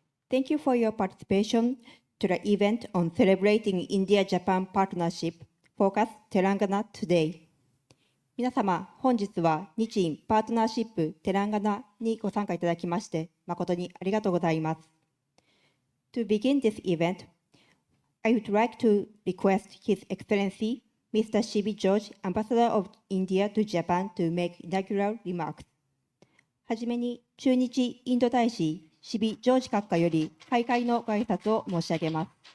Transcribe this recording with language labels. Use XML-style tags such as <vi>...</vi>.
<en>Thank you for your participation to the event on celebrating India-Japan Partnership Focus Telangana Today.</en> <ja>皆様、本日は日印パートナーシップテランガナにご参加いただきまして誠にありがとうございます。</ja> <en>To begin this event, I would like to request His Excellency Mr. C.B. George, Ambassador of India to Japan, to make inaugural remarks.</en> <ja>はじめに駐日インド大使シビ・ジョージ閣下より開会のご挨拶を申し上げます。</ja>